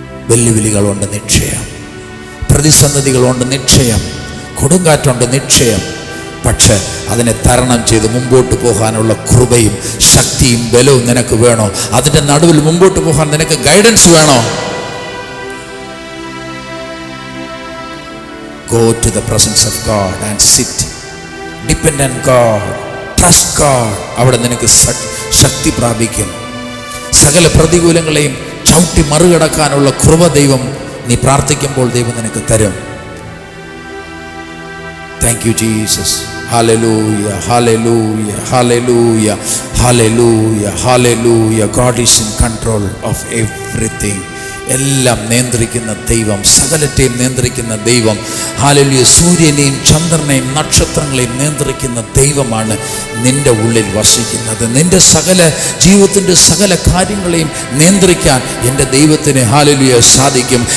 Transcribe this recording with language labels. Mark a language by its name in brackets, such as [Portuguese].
[Malayalam] വെല്ലുവിളികളുണ്ട് നിശ്ചയം, പ്രതിസന്ധികളുണ്ട് നിശ്ചയം, കൊടുങ്കാറ്റുണ്ട് നിശ്ചയം. പക്ഷെ അതിനെ തരണം ചെയ്ത് മുമ്പോട്ട് പോകാനുള്ള കൃപയും ശക്തിയും ബലവും നിനക്ക് വേണോ? അതിൻ്റെ നടുവിൽ മുമ്പോട്ട് പോകാൻ നിനക്ക് ഗൈഡൻസ് വേണോ? [English] Go to the presence of God and sit. Depend on God. Trust God. [Malayalam] അവിടെ നിനക്ക് ശക്തി പ്രാപിക്കും. സകല പ്രതികൂലങ്ങളെയും ചവിട്ടി മറികടക്കാനുള്ള കൃപ ദൈവം നീ പ്രാർത്ഥിക്കുമ്പോൾ ദൈവം നിനക്ക് തരും. [English] Thank you Jesus. Hallelujah, hallelujah, hallelujah, hallelujah, hallelujah. God is in control of everything. [Malayalam] എല്ലാം നിയന്ത്രിക്കുന്ന ദൈവം, സകലത്തെയും നിയന്ത്രിക്കുന്ന ദൈവം. ഹല്ലേലൂയ. സൂര്യനെയും ചന്ദ്രനെയും നക്ഷത്രങ്ങളെയും നിയന്ത്രിക്കുന്ന ദൈവമാണ് നിന്റെ ഉള്ളിൽ വസിക്കുന്നത്. നിന്റെ സകല ജീവിതത്തിൻ്റെ സകല കാര്യങ്ങളെയും നിയന്ത്രിക്കാൻ എൻ്റെ ദൈവത്തിന് ഹല്ലേലൂയ സാധിക്കും.